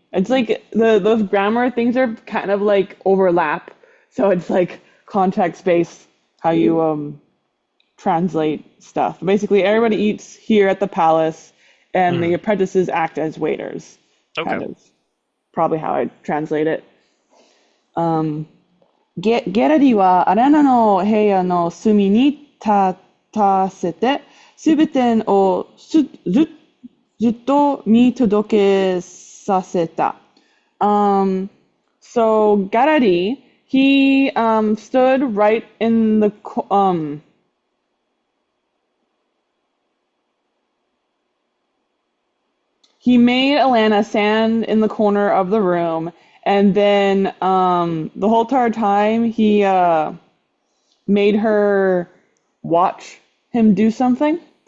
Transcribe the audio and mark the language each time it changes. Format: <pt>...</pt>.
<en>It's like those grammar things are kind of like overlap. So it's like context based how you translate stuff. Basically, everybody eats here at the palace, and the mm. apprentices act as waiters. Okay. Kind of probably how I translate it.</en> <ja>ギャラリーはアラナの部屋の隅に立たせて、すべてをずっと見届けさせた。</ja> <en>So Gallery, he stood right in the he made Alanna stand in the corner of the room, and then the whole entire time he made her watch him do something,</en>